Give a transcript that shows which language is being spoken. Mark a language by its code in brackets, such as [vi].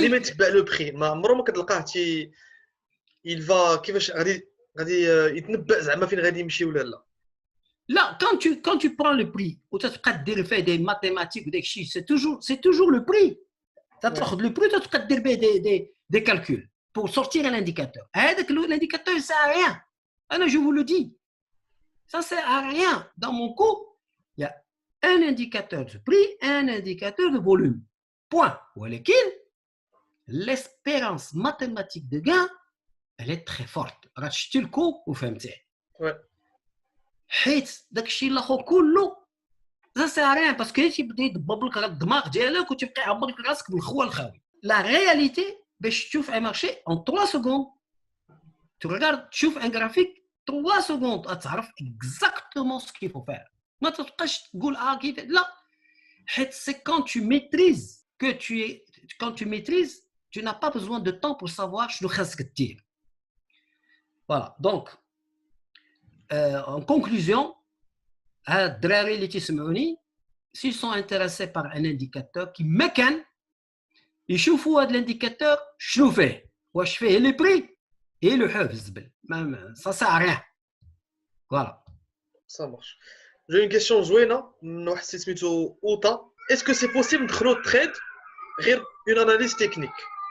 [ar] ديما يتبع لو بخي، ما عمره ما كتلقاه [fr] il va [ar] كيفاش غادي يتنبأ زعما فين غادي يمشي ولا لا. [fr] لا quand tu prends le prix [ar] وتتبقى دير فيه دي ماتيماتيك وداك الشيء [fr] c'est toujours le prix [ar] تاخذ [fr] le prix [ar] تتبقى دير به [fr] des calculs pour sortir un indicateur. [ar] هذاك [fr] l'indicateur ça sert à rien. [ar] انا [fr] je vous le dis, ça sert à rien. Dans mon cours il y a un indicateur de prix, un indicateur de volume, point. [ar] ولكن [fr] l'espérance mathématique de gain elle est très forte. [ar] راه شتي الكو وفهمتيه. حيت داكشي الاخر كله [fr] ça sert à rien parce que [ar] تيبدا يضبب لك الدماغ ديالك وتبقى يعبر لك راسك بالخوه الخاوي. [fr] La réalité [ar] باش تشوف [fr] un marché en 3 secondes. Tu regardes, [ar] تشوف [fr] un graphique 3 secondes [ar] تعرف [fr] exactement ce qu'il faut faire. [ar] ما تبقاش تقول كيف لا. حيت [fr] c'est quand tu maîtrises tu n'as pas besoin de temps pour savoir [ar] شنو خاصك دير. [fr] Voilà, donc en conclusion, [ar] هاد الدراري اللي تيسمعوني [fr] s'ils sont intéressés par un indicateur qui [ar] مكان يشوفوا هاد الانديكاتور شنو فيه, واش فيه لي بري [fr] et le [ar] حوف الزبل, [fr] ça sert à rien. Voilà. Ça marche. J'ai une question [ar] زوينه من واحد سميتو [fr] اوتا. Est-ce que c'est possible [ar] ندخلوا التريد غير [fr] une analyse technique؟